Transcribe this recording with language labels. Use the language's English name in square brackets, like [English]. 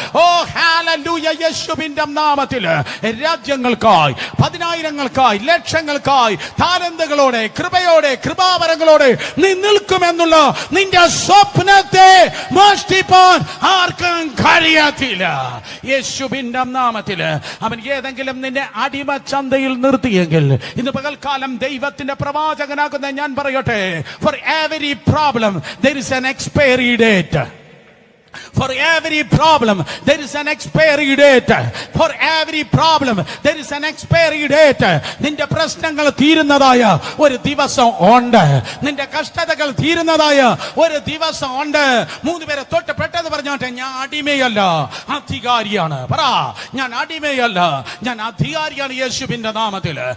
[Malayalam] ഓ hallelujah. യേശുവിന്റെ നാമത്തിൽ രാജ്യങ്ങൾക്കായി, പതിനായിരങ്ങൾക്കായി, ലക്ഷങ്ങൾക്കായി താലന്തുകളോടെ, കൃപയോടെ, കൃപാവരങ്ങളോടെ നീ നിൽക്കുമെന്നുള്ള നിന്റെ സ്വപ്നത്തെ മോഷ്ടിപ്പാൻ ആർക്കും കഴിയത്തില്ല. യേശുവിന്റെ നാമത്തിൽ അവൻ ഏതെങ്കിലും നിന്നെ അടിമച്ചന്തയിൽ നിർത്തിയെങ്കിൽ, ഇന്ന് പകൽക്കാലം ദൈവത്തിന്റെ പ്രവാചകനാകുന്ന ഞാൻ പറയട്ടെ, [English] for every problem there is an expiry date. For every problem there is an expiry date. For every problem there is an expiry date. [Malayalam] നിന്റെ പ്രശ്നങ്ങൾ തീരുന്നതായ ഒരു ദിവസം ഉണ്ട്. നിന്റെ കഷ്ടതകൾ തീരുന്നതായ ഒരു ദിവസം ഉണ്ട്. 3 പേരെ തൊട്ട് പെട്ടെന്ന് പറഞ്ഞോട്ടെ, ഞാൻ അടിമയല്ല, അധികാരിയാണ്. പറ, ഞാൻ അടിമയല്ല, ഞാൻ അധികാരിയാണ് യേശുവിന്റെ നാമത്തിൽ.